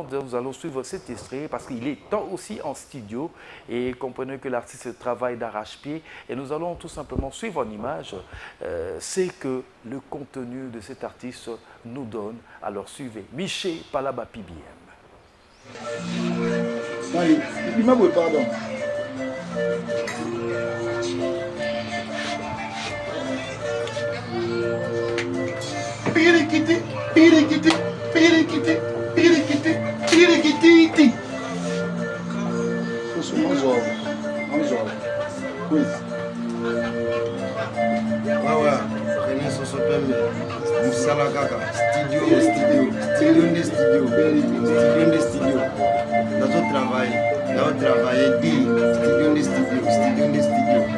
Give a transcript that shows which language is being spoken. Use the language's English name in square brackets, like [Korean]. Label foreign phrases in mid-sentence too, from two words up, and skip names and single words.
[French] Nous allons suivre cet extrait parce qu'il est temps aussi en studio et comprenez que l'artiste travaille d'arrache-pied. Et nous allons tout simplement suivre en image ce que le contenu de cet artiste nous donne. Alors suivez Miché Palaba PBM. Allez, pardon. Pirikiti, pirikiti, pirikiti, pirikiti, pirikiti. [Portuguese] Eu sou mais jovem. Coisa. [French] Ouais, René Sosopeme, Moussala Kaka, studio. Notre travail, dit, studio.